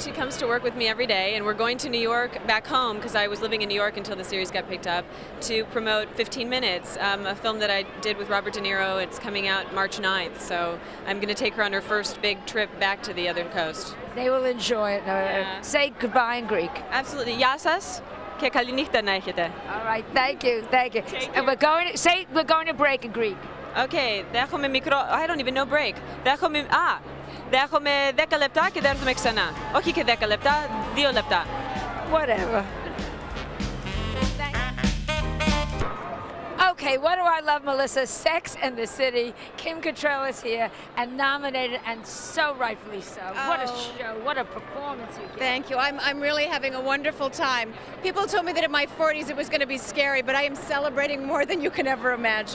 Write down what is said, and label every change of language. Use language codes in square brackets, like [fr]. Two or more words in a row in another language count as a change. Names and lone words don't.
[en] She comes to work with me every day, and we're going to New York, back home, because I was living in New York until the series got picked up, to promote 15 Minutes, a film that I did with Robert De Niro. It's coming out March 9th, so I'm going to take her on her first big trip back to the other coast. They will enjoy it. Yeah. Say goodbye in Greek. Absolutely. [el] Yasas. Και καλή νύχτα να έχετε. [en] All right, thank you. And we're going to break in Greek. [el] Okay, δέχομαι μικρό, [en] I don't even know break. [el] Δέχομαι 10 λεπτά και δεν έρθουμε ξανά. Όχι και 10 λεπτά, 2 λεπτά. [en] Whatever. Okay, what do I love, Melissa? Sex and the City. Kim Cattrall is here and nominated, and so rightfully so. Oh. What a show, what a performance you gave. Thank you. I'm really having a wonderful time. People told me that in my 40s it was going to be scary, but I am celebrating more than you can ever imagine.